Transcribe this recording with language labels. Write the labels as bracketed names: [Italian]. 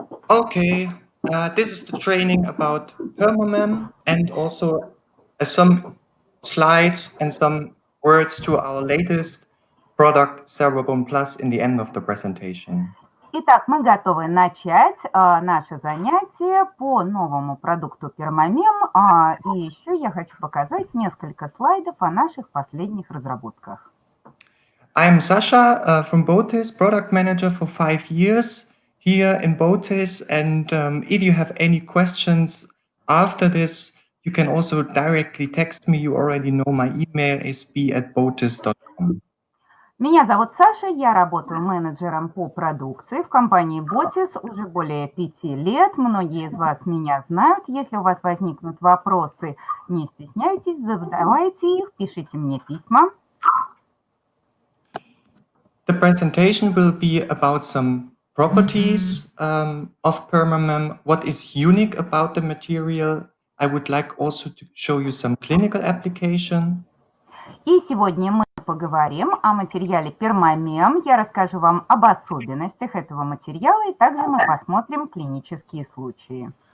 [English] Okay, this is the training about permamem and also some slides and some words to our latest product, cerabone Plus, in the end of the presentation. [Russian] Итак, мы готовы начать наше занятие по новому продукту пермамем. И еще я хочу показать несколько слайдов о наших последних разработках. [English] I'm Sasha from botiss, product manager for 5 years here in botiss. And if you have any questions after this, you can also directly text me. You already know my email is b@botiss.com. [Russian] Меня зовут Саша, я работаю менеджером по продукции в компании botiss уже более 5 лет. Многие из вас меня знают. Если у вас возникнут вопросы, не стесняйтесь, задавайте их, пишите мне письма. [English] The presentation will be about some properties of permamem, what is unique about the material. I would like also to show you some clinical application. [Russian] И сегодня мы поговорим о материале пермамем. Я расскажу вам об особенностях этого материала, и также мы посмотрим клинические случаи.